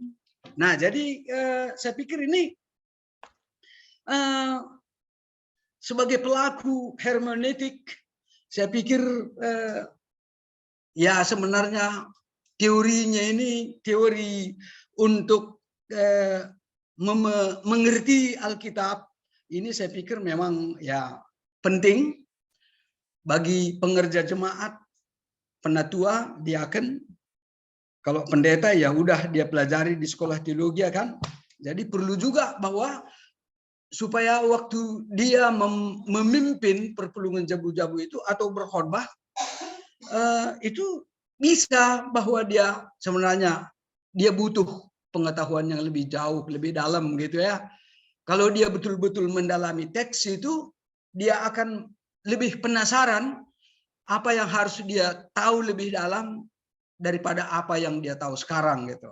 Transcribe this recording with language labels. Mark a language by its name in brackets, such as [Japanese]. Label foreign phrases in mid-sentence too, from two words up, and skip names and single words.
[Indonesian] Nah jadi saya pikir ini sebagai pelaku hermeneutik, saya pikir ya sebenarnya teorinya ini teori untuk mengerti Alkitab ini saya pikir memang ya penting bagi pengerja jemaat, penatua, diaken. Kalau pendeta ya udah dia pelajari di sekolah teologi kan. Jadi perlu juga bahwa supaya waktu dia memimpin [Batak Karo] perpulungan jabu-jabu [Indonesian] itu atau berkhotbah itu bisa bahwa dia sebenarnya dia butuh pengetahuan yang lebih jauh, lebih dalam gitu ya. Kalau dia betul-betul mendalami teks itu, dia akan lebih penasaran apa yang harus dia tahu lebih dalam daripada apa yang dia tahu sekarang gitu.